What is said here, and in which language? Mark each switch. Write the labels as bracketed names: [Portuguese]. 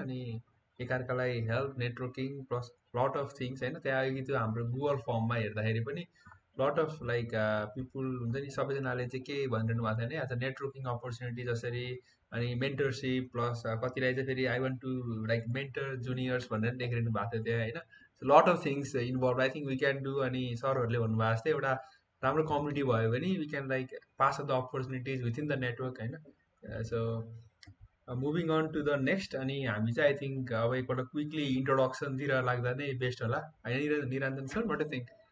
[Nepali] अनि एकअर्कालाई help, networking plus [English] lot of things [Nepali] होइन। त्यहाँ अघि त्यो हाम्रो गुगल फर्ममा हेर्दाखेरि पनि लट अफ लाइक पिपुल हुन्छ नि, सबैजनाले चाहिँ के भनिरहनु भएको थियो भने आज नेटवर्किङ अपर्च्युनिटी जसरी अनि मेन्टरसिप प्लस कतिलाई चाहिँ फेरि [English] I want to like mentor juniors [Nepali] भनेर लेखिरहनु भएको थियो त्यहाँ होइन। [English] Lot of things involve I think we can do. [Nepali] अनि सरहरूले भन्नुभएको जस्तै एउटा राम्रो कम्युनिटी भयो भने [English] we can like pass the opportunities within the network [Nepali] होइन। [English] So moving on to the next. [Nepali] अनि हामी चाहिँ आई थिङ्क अब एकपल्ट क्विकली इन्ट्रोडक्सनतिर लाग्दा नै बेस्ट होला होइन निरञ्जन सर? [English] What do think?